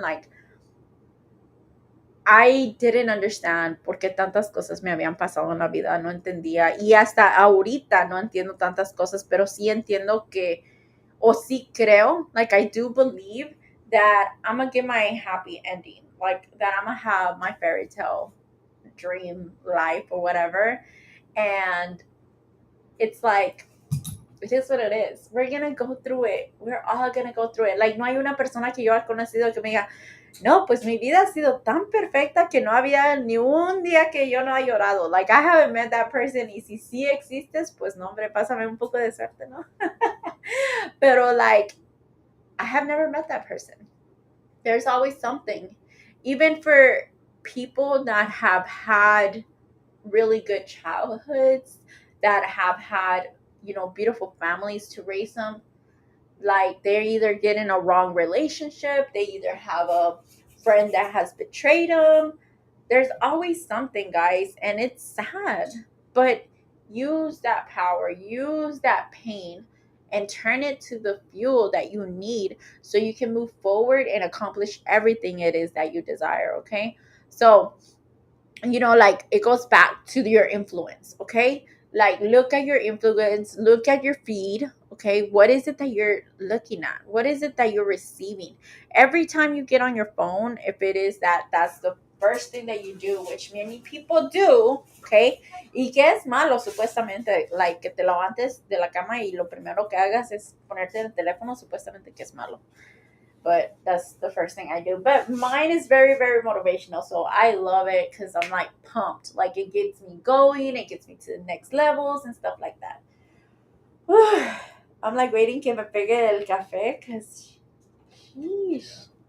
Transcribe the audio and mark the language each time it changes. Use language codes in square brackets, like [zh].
[en] Like, I didn't understand [es] por qué tantas cosas me habían pasado en la vida, no entendía, y hasta ahorita no entiendo tantas cosas, pero sí entiendo que, o sí creo, [en] like, I do believe that I'm gonna get my happy ending, like, that I'm gonna have my fairy tale dream life or whatever. And it's like, it is what it is. We're gonna go through it. We're all gonna go through it. [es] Like, no hay una persona que yo haya conocido que me diga, no, pues mi vida ha sido tan perfecta que no había ni un día que yo no haya llorado. [en] Like, I haven't met that person. [es] Y si sí existes, pues no, hombre, pásame un poco de suerte, ¿no? [en] Pero, like, I have never met that person. There's always something. Even for people that have had really good childhoods, that have had, beautiful families to raise them, Like they're either getting a wrong relationship, they either have a friend that has betrayed them. There's always something, guys, and it's sad. But use that power, use that pain, and turn it to the fuel that you need so you can move forward and accomplish everything it is that you desire, okay? So, like it goes back to your influence, okay? Like look at your influence, look at your feed, okay? What is it that you're looking at? What is it that you're receiving? Every time you get on your phone, if it is that's the first thing that you do, which many people do, okay? [es] Y que es malo supuestamente, like que te levantes de la cama y lo primero que hagas es ponerte el teléfono, supuestamente que es malo, [en] but that's the first thing I do. But mine is very, very motivational. So I love it because I'm like pumped. Like it gets me going, it gets me to the next levels and stuff like that. I'm like waiting [es] que me pegue el café [en] because sheesh.